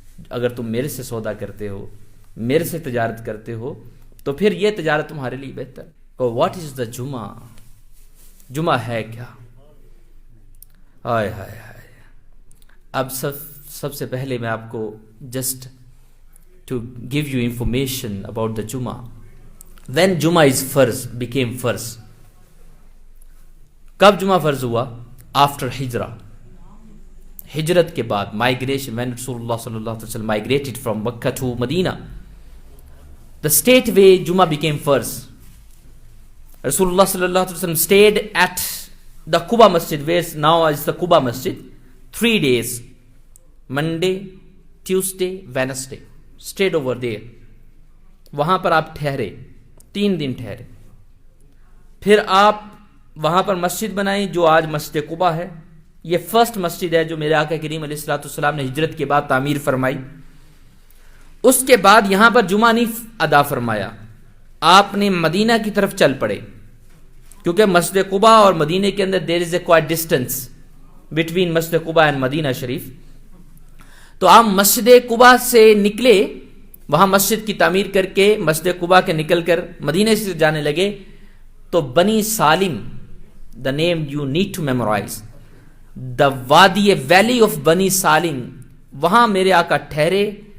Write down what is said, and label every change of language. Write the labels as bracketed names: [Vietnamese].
[Urdu] اگر تم میرے سے سودا کرتے ہو، میرے سے تجارت کرتے ہو، تو پھر یہ تجارت تمہارے لیے بہتر. [English] What is the جمعہ؟ [Urdu] جمعہ ہے کیا؟ [English] ہائے ہائے ہائے. [Urdu] اب سب سے پہلے میں آپ کو [English] Just to give you information about the جمعہ. When Jummah is became فرض. [Urdu] کب جمعہ فرض ہوا؟ آفٹر ہجرہ، ہجرت کے بعد، مائگریشن. [English] when رسول اللہ صلی اللہ علیہ وسلم migrated from Makkah to Medina, the state where Jummah became فرض. رسول اللہ صلی اللہ علیہ وسلم stayed at the Quba Masjid, where now is the Quba Masjid, 3 days, Monday, Tuesday, Wednesday. Stayed over there. [Urdu] وہاں پر آپ ٹھہرے، 3 دن ٹھہرے. پھر آپ وہاں پر مسجد بنائی جو آج مسجد قباء ہے. یہ فرسٹ مسجد ہے جو میرے آقا کریم علیہ الصلوۃ والسلام نے ہجرت کے بعد تعمیر فرمائی. اس کے بعد یہاں پر جمعہ نہیں ادا فرمایا، آپ نے مدینہ کی طرف چل پڑے، کیونکہ مسجد قباء اور مدینہ کے اندر [English] There is a quite distance between مسجد قباء and Medina شریف. [Urdu] تو آپ مسجد قباء سے نکلے، وہاں مسجد کی تعمیر کر کے مسجد قباء کے نکل کر مدینہ سے جانے لگے. [English] تو بنی سالم، the name you need to memorize, the وادی ویلی آف بنی سالم، [Urdu] وہاں میرے آقا ٹھہرے.